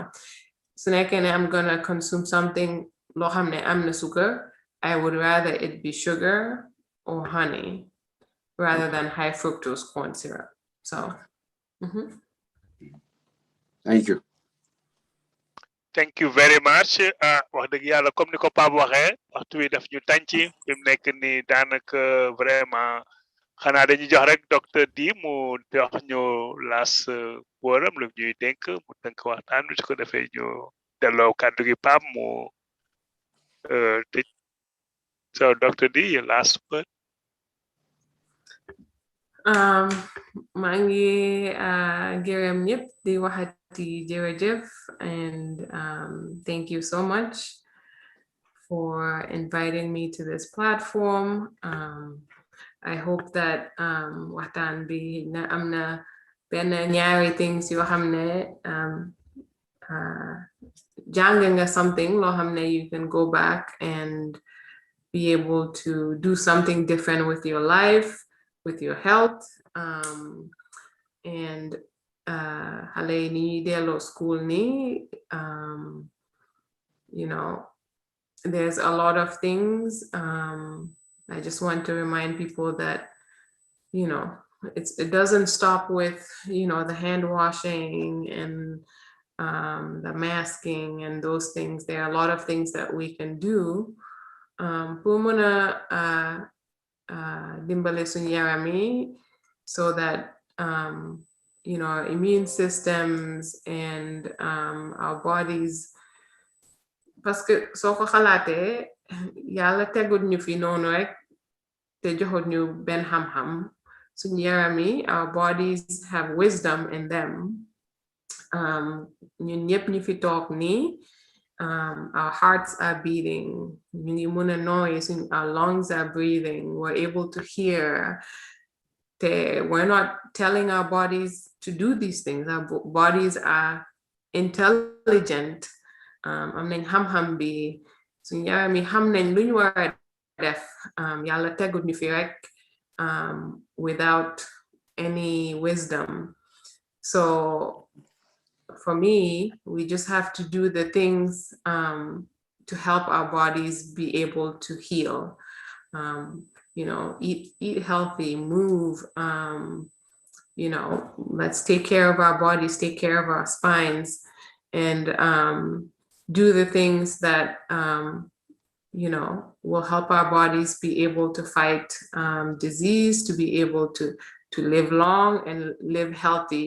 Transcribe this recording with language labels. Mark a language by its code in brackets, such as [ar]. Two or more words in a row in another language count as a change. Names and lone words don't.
[en] So I'm gonna consume something [wo] lo xamne amna [en] sugar, I would rather it be sugar or honey rather than high fructose corn syrup. So Thank you. Thank you very much. [wo] Wax dëgg yàlla comme ni ko Pape waxee, waxtu wi daf ñu tànci fi mu nekk ni daanaka vraiment xanaa dañuy jox rek docteur Di mu jox ñu las wóoram lu ñuy dénk mu tënk waxtaan bi su ko defee ñu delloo kàddu gi Pape mu tëj. [en] So Dr. D, your last word. [wo] Mangi gërëm ñëpp di waxati jërëjëf, [en] and thank you so much for inviting me to this platform. I hope that [wo] waxtaan bi na am na benn ñaari [en] things [wo] yoo xam ne jàng nga [en] something [wo] loo xam ne [en] you can go back and be able to do something different with your life, with your health, and [wo] xale ni delloo [en] school ni, you know, there's a lot of things. I just want to remind people that, you know, it doesn't stop with, you know, the hand washing and the masking and those things. There are a lot of things that we can do pour [wo] mën a dimbale suñu yaram yi, [en] so that you know, our immune systems and our bodies, [fr] parce que [wo] soo ko xalaatee yàlla tegut ñu fi noonu rek te joxut ñu benn xam-xam. Suñu yaram yi, [en] our bodies have wisdom in them. [wo] Ñun ñëpp ñu fi toog nii, [en] our hearts are beating, [wo] ñu ngi mën a [en] noise, our lungs are breathing, we're able to hear. We're not telling our bodies to do these things. Our bodies are intelligent. [wo] Am nañ xam-xam bi, suñu yaram yi xam nañ lu ñu war a def. Yàlla tegut ñu fi rek [en] without any wisdom. So for me, we just have to do the things to help our bodies be able to heal. You know, eat healthy, move, you know, let's take care of our bodies, take care of our spines, and do the things that, you know, will help our bodies be able to fight disease, to be able to live long and live healthy.